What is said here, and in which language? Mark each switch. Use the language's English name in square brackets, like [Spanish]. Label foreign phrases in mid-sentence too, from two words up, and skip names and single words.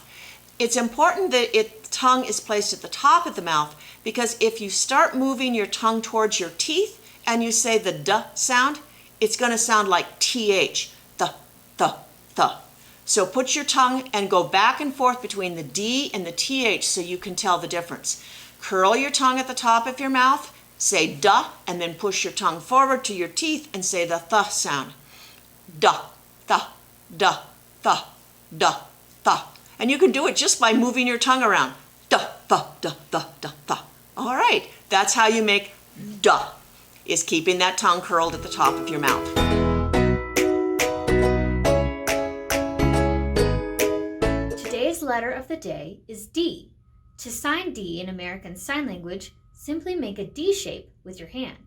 [English] It's important that tongue is placed at the top of the mouth, because if you start moving your tongue towards your teeth and you say the duh sound, it's going to sound like th, th. So put your tongue and go back and forth between the D and the th so you can tell the difference. Curl your tongue at the top of your mouth, say duh, and then push your tongue forward to your teeth and say the th sound. Duh, th, duh, th, duh, th. And you can do it just by moving your tongue around. Duh, th, duh, duh, duh, duh. All right, that's how you make duh, is keeping that tongue curled at the top of your mouth. Today's letter of the day is D. To sign D in American Sign Language, simply make a D shape with your hand.